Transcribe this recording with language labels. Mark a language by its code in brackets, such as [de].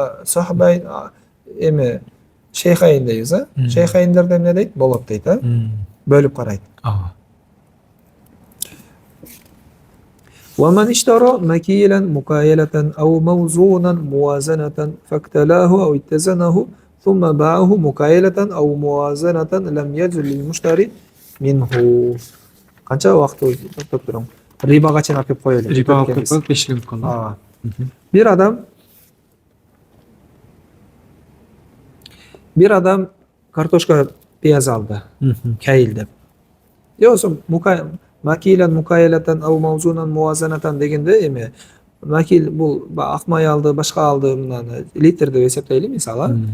[ky] Сахабай эми шейхайн дейбиз, шейхайндерде эмне дейт? Болот дейт, бөлүп карайт. [ar] ومن اشترى مكيلا مكايلة أو موزونا موازنة فاكتلاه أو اتزنه ثم باعه مكايلة أو موازنة لم يجوز للمشتري منه. [ky] Канча убакыт токтоп турам. Рибага чейин алып коелу. Рибага алып коюп 5 жыл мүмкүн. Бир адам картошка пияз алды. Кайыл деп. Жоксо макилан мукаялатан ау маузунан муазанатан дегенде эми макил бул ак май алды, башка алды, мынаны литр деп эсептейли мисалы.